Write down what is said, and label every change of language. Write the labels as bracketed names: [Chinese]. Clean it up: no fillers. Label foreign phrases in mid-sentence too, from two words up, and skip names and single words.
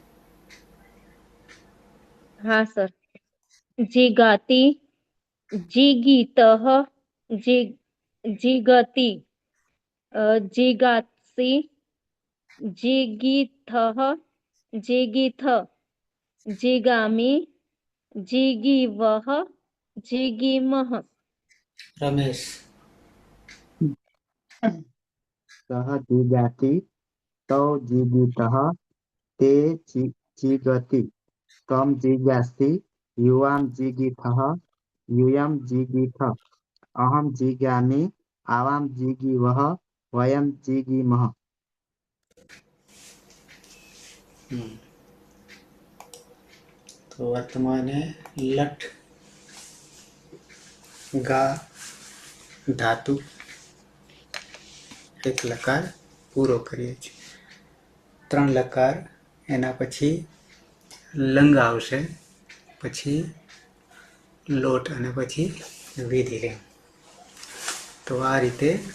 [Gujarati] હા સર [Sanskrit] जीगाति जीगीतः जीगति जीगासि जीगीथः जीगीथ जीगामि जीगीवह जीगीमह રમેશ सह जीगाति तौ जीगीतः ते जीगति त्वम जीगासि युवां जीगीथः यूयं जीगीथ अहं जीगामि आवां जीगीवः वयं जीगीमः [Gujarati] તો વર્તમાને લટ ગા ધાતુ એક લકાર પૂરો કરીએ છીએ 3 લકાર એના પછી લંગ આવશે પછી લોટ અને પછી વિધિલિંગ તો આ રીતે